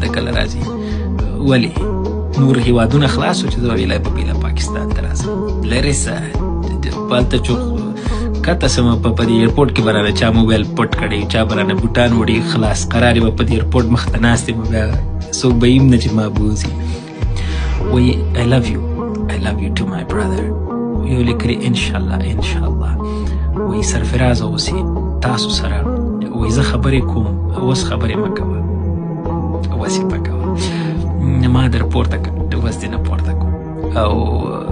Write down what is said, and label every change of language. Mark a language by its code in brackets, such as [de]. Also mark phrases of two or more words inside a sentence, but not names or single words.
[ps] ته کله راځي ولې نور هیوادونه خلاص و چې زه ویلی به بیله پاکستان ته راځم لرې سه هلته چې کته سمه په دې ایرپورټ کې به رانه چا موبایل پټ کړی چا به رانه بوټان وړي خلاص قرار یې به په دې ایرپورټ مخ ته ناست یم بیا څوک به یې هم نه چې ما بوځي وایي [en] I love you too my brother [ps] یو لیکلي انشاءالله وایي سرفراز اوسئ تاسو سره وایي زه خبرې کوم اوس خبرې مه کوه اوس یې مه کوه ما در پورته کړ اوس دې نه پورته کوم او